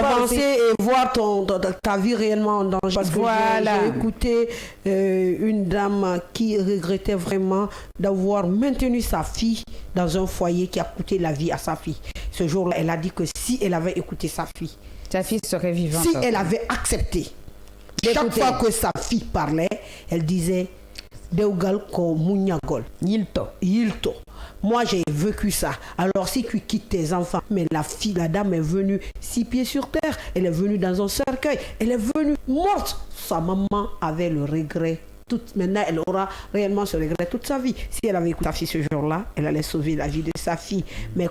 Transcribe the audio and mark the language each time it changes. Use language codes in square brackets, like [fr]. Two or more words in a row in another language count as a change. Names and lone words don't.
[fr] avancer et voir ta vie réellement en danger. Parce que j'ai écouté une dame qui regrettait vraiment d'avoir maintenu sa fille dans un foyer qui a coûté la vie à sa fille. Ce jour-là, elle a dit que si elle avait écouté sa fille serait vivante. Si elle avait accepté, chaque fois que sa fille parlait, elle disait [ff] Deugal ko munyagol. Yilto. [fr] Moi, j'ai vécu ça. Alors, si tu quittes tes enfants, mais la dame est venue 6 pieds sur terre, elle est venue dans un cercueil, elle est venue morte. Sa maman avait le regret. Maintenant, elle aura réellement ce regret toute sa vie. Si elle avait écouté sa fille ce jour-là, elle allait sauver la vie de sa fille.